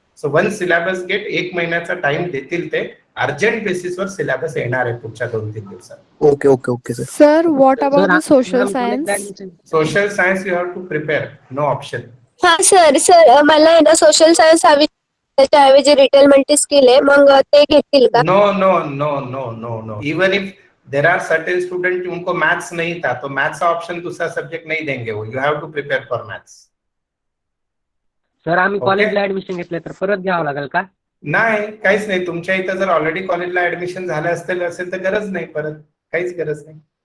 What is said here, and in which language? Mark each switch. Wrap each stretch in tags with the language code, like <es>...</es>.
<mr>So one syllabus gate 1 महिन्याचा time देतील, ते अर्जंट बेसिसवर सिलेबस येणार आहे पुढच्या 2-3 दिवसात.</mr> <en>Okay sir. Sir what about social science? Social science you have to prepare, no option.</en> <mr>हा सर मला आहे ना सोशल सायन्स हवी, त्याच्याऐवजी रिटेल मल्टी स्किल आहे, मग ते घेतील का?</mr> <en>No. Even if there are certain student</en> <hi>उनको मैथ्स नहीं था, तो मैथ्स का ऑप्शन दूसरा सब्जेक्ट नहीं देंगे वो.</hi> <en>You have to prepare for maths.</en> <mr>Sir आम्ही</mr> <en>Okay.</en> <mr>कॉलेजला ऍडमिशन घेतलं तर परत घ्यावं लागेल का? नाही, काहीच नाही. तुमच्या इथं जर ऑलरेडी कॉलेजला ऍडमिशन झालं असेल तर गरज नाही, परत काहीच गरज नाही.</mr>